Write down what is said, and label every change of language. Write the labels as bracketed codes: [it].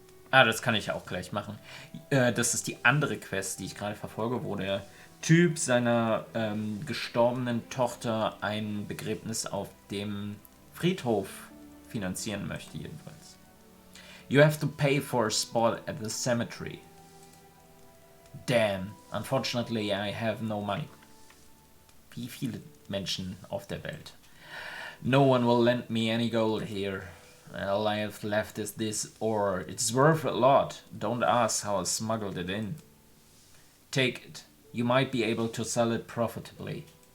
[de] Das kann ich auch gleich machen. Das ist die andere Quest, die ich gerade verfolge, wo der Typ seiner gestorbenen Tochter ein Begräbnis auf dem Friedhof finanzieren möchte, jedenfalls. [en] You have to pay for a spot at the cemetery. Damn, unfortunately I have no money. [de] Wie viele Menschen auf der Welt? [en] No one will lend me any gold here. All I have left is this ore. It's worth a lot. Don't ask how I smuggled it in. Take it. You might be able to sell it profitably.